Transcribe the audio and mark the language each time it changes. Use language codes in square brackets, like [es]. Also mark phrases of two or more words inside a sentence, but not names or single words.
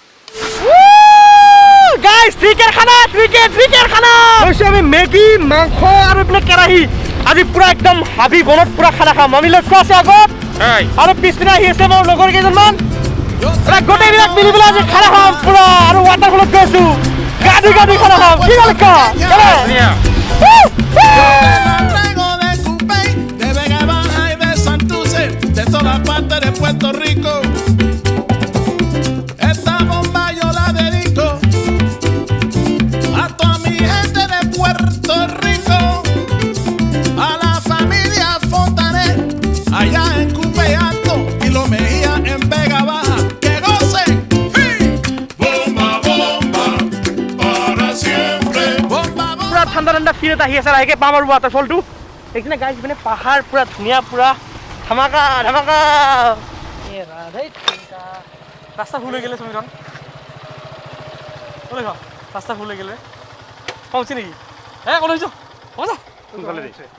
[as] গাইস ক্ৰিকেট খানা হৈছে আমি মেগী মাংস আৰু এইপিনে কেৰাহী আজি পুৰা একদম হাবি বনত পুৰা খানা খাম আমি লক্ষ্য আছে আগত আৰু পিছপিনে আহি আছে মোৰ লগৰ কেইজনমান গোটেইবিলাক মিলি পেলাই আজি খানা খাম পুৰা আৰু ৱাটাৰফলত গৈ আছো গাড়ি খানা খাম কি লক্ষ্য [es] de toda parte de Puerto Rico. Esta bomba yo la dedico a toda mi gente de Puerto Rico, a la familia Fontanet, allá en Cupe Alto y Lo Mejía en Vega Baja. ¡Que gocen! ¡Sí! Bomba, bomba, para siempre. Bomba, bomba. [as] পুৰা ঠাণ্ডা ফিল এটা আহি আছে লাহেকে পাম আৰু ৱাটাৰফলটো এইখিনি গাইজ মানে পাহাৰ পুৰা ধুনীয়া পুৰা ধামাকা ৰাস্তা ফুল হৈ গ'লে সমীৰণ ক'লে ৰাস্তা ফুল হৈ গ'লে পাওঁছি নেকি হে ক'লে হৈছ হ'ব যা সোনকালে দে